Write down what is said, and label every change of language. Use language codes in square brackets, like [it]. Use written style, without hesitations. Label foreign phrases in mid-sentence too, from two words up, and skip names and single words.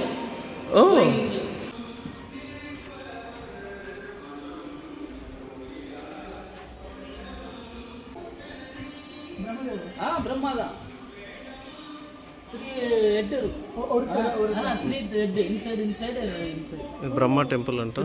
[ta] ಓ பிரம்மாதா 3 ஹெட் இருக்கு ஒரு 3 [en] head inside [te] బ్రహ్మ టెంపుల్ అంట.